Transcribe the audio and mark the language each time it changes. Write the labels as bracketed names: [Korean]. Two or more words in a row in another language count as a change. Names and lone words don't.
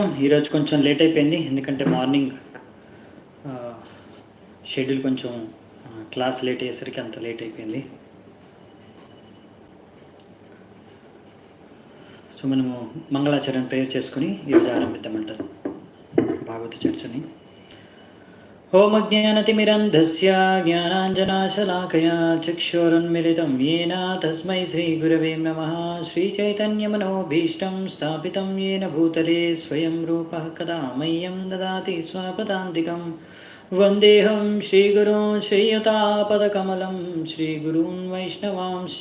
[Telugu] ఈరోజు కొంచెం లేట్ అయిపోయింది, ఎందుకంటే [English] morning schedule [Telugu] కొంచెం క్లాస్ లేట్ అయ్యేసరికి అంత లేట్ అయిపోయింది. సో మనము మంగళాచరణ ప్రేయర్ చేసుకుని ఈరోజు ఆరంభిద్దామంటారు భాగవత చర్చని. [Sanskrit] ओमज्ञानतिमिरन्धस्य ज्ञानाञ्जनाशलाकया चक्षुरुन्मिलितं येन तस्मै श्रीगुरवे नमः। श्रीचैतन्यमनोभीष्टं स्थापितं येन भूतले स्वयं रूपः कदा मह्यं ददाति स्वपदान्तिकं। वन्देऽहं श्रीगुरून् श्रीयुतापदकमलं श्रीगुरून् वैष्णवांश्च।